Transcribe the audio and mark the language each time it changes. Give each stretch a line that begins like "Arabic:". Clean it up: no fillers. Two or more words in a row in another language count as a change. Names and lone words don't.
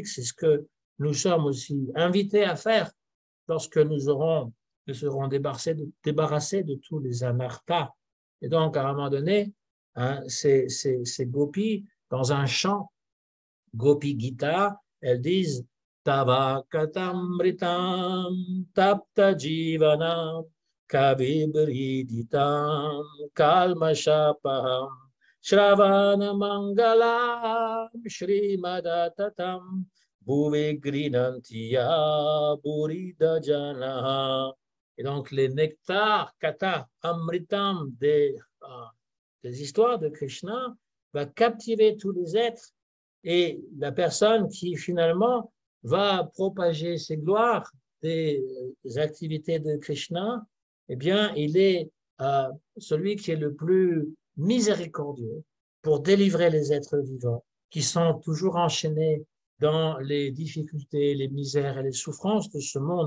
French: C'est ce que nous sommes aussi invités à faire lorsque nous serons débarrassés de tous les anarthas. Et donc, à un moment donné, hein, ces gopis, dans un chant, Gopi Gita, elles disent
Sanskrit: Tava katamritam tapta jivanam kavibriditam kalmashapaham Shravana Mangalam Shrimadatatam Bhuve Grinantiya Burida Janaha.
French: Et donc les nectars,
Sanskrit: kata, amritam
French: des histoires de Krishna va captiver tous les êtres, et la personne qui finalement va propager ses gloires des activités de Krishna, eh bien, il est celui qui est le plus miséricordieux pour délivrer les êtres vivants qui sont toujours enchaînés dans les difficultés, les misères et les souffrances de ce monde.